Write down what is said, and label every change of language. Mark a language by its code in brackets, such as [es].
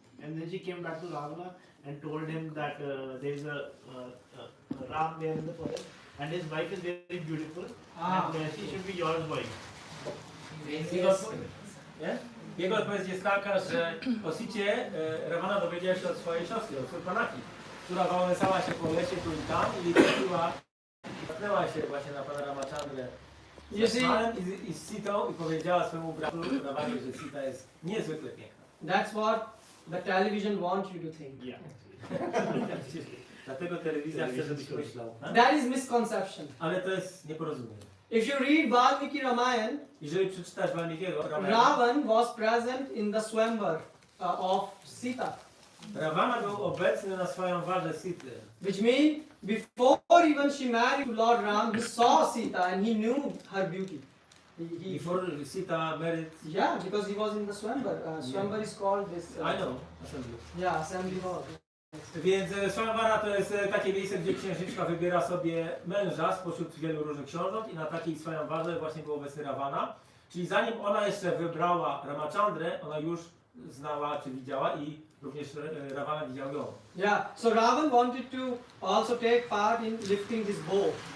[en] And then she came back to Ravana and told him that there is a Ram there in the forest, and his wife is very beautiful, Ah. and she should be your wife. he He got, [pl] Nie? Jego odpowiedź jest taka, że o Sicie Ravana dowiedziała się od swojej siostry, od Surpanaki, która wałęsała się po lesie tu i tam i natknęła się właśnie na pana Ramachandrę i z Sitą i powiedziała swojemu bratu Ravanie, że Sita jest niezwykle piękna. [en] That's what the television wants you to think. Yeah. [pl] Dlatego telewizja chce, żebyś myślał. [en] That is misconception. [pl] Ale to jest nieporozumienie. [en] If you read Valmiki Ramayan, [pl] Jeżeli przeczytasz Valmikiego Ramayana, [en] Ravan was present in the swamvar of Sita, [pl] Ravana był obecny na swoją warze Sity. [en] which means before even she married to Lord Ram, he saw Sita and he knew her beauty. Before Sita married, Yeah, because he was in the swamvar. Swamvar is called this. I know, assembly. Yeah, assembly hall. [pl] Więc Swamvara to jest takie miejsce, gdzie księżniczka wybiera sobie męża spośród wielu różnych książąt i na takiej Swamvarze właśnie był obecny Ravana. Czyli zanim ona jeszcze wybrała Ramachandrę, ona już znała czy widziała i również Ravana widział ją. [en] Yeah, so Ravan wanted to also take part in lifting this bow.